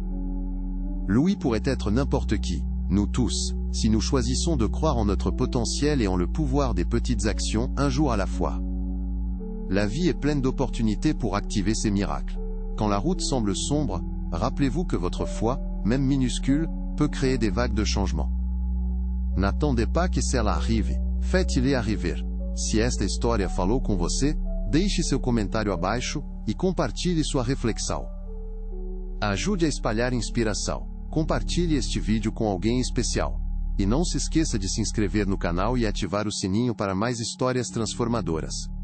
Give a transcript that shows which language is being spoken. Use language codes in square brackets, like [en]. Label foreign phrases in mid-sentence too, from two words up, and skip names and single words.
[fr] Louis pourrait être n'importe qui, nous tous, si nous choisissons de croire en notre potentiel et en le pouvoir des petites actions, un jour à la fois. La vie est pleine d'opportunités pour activer ces miracles. Quand la route semble sombre, rappelez-vous que votre foi, même minuscule, peut créer des vagues de changement. N'attendez pas que cela arrive, faites-le arriver. [pt] Se esta história falou com você, deixe seu comentário abaixo, e compartilhe sua reflexão. Ajude a espalhar inspiração. Compartilhe este vídeo com alguém especial. E não se esqueça de se inscrever no canal e ativar o sininho para mais histórias transformadoras.